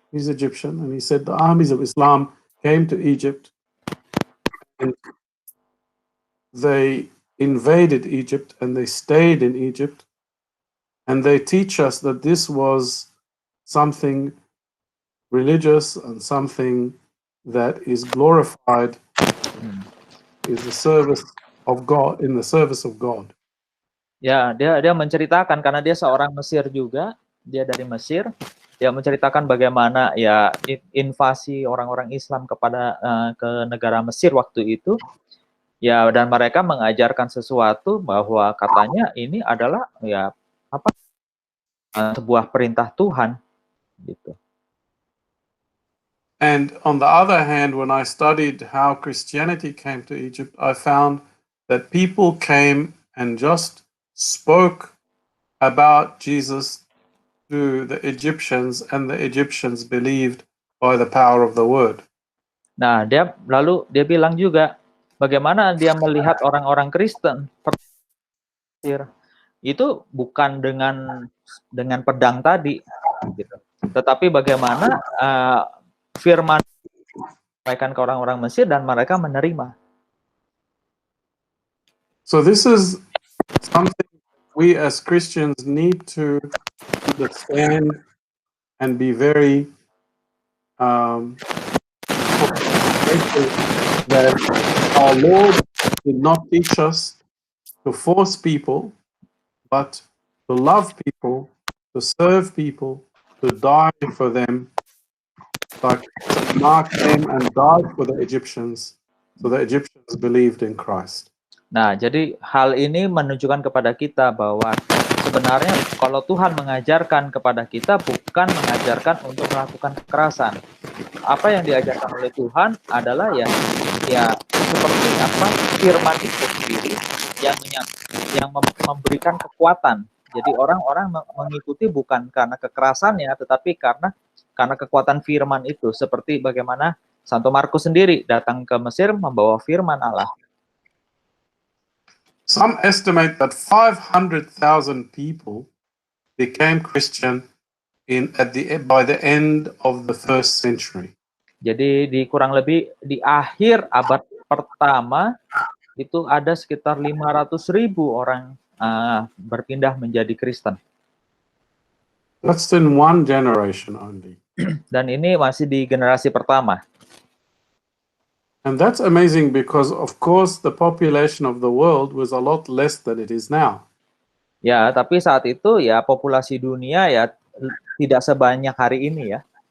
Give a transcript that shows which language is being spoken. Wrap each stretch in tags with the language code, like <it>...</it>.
<en>He's Egyptian, and he said the armies of Islam came to Egypt and they invaded Egypt and they stayed in Egypt, and they teach us that this was something religious and something that is glorified is the service of God, in the service of God.</en> <id>Ya, dia menceritakan karena dia seorang Mesir juga, dia dari Mesir. Dia menceritakan bagaimana ya invasi orang-orang Islam kepada ke negara Mesir waktu itu. Ya, dan mereka mengajarkan sesuatu bahwa katanya ini adalah ya sebuah perintah Tuhan gitu.</id> <en>And on the other hand, when I studied how Christianity came to Egypt, I found that people came and just spoke about Jesus to the Egyptians, and the Egyptians believed by the power of the word.</en> <id>Nah, dia bilang juga bagaimana dia melihat orang-orang Kristen itu bukan dengan pedang tadi gitu. Tetapi bagaimana firman disampaikan ke orang-orang Mesir dan mereka menerima.</id> <en>So this is something we as Christians need to understand and be very grateful that our Lord did not teach us to force people, but to love people, to serve people, to die for them, like Mark came and died for the Egyptians, so the Egyptians believed in Christ.</en> <id>Nah, jadi hal ini menunjukkan kepada kita bahwa sebenarnya kalau Tuhan mengajarkan kepada kita bukan mengajarkan untuk melakukan kekerasan. Apa yang diajarkan oleh Tuhan adalah ya seperti apa firman itu sendiri yang memberikan kekuatan. Jadi orang-orang mengikuti bukan karena kekerasannya, tetapi karena kekuatan firman itu. Seperti bagaimana Santo Markus sendiri datang ke Mesir membawa firman Allah.</id> <en>Some estimate that 500,000 people became Christian by the end of the first century.</en> <id>Jadi kurang lebih di akhir abad pertama itu ada sekitar 500.000 orang berpindah menjadi Kristen.</id> <en>That's in one generation only.</en> <id>Dan ini masih di generasi pertama.</id> <en>And that's amazing because, of course, the population of the world was a lot less than it is now.</en> <id>Ya, tapi saat itu ya populasi dunia ya tidak sebanyak hari ini ya.</id>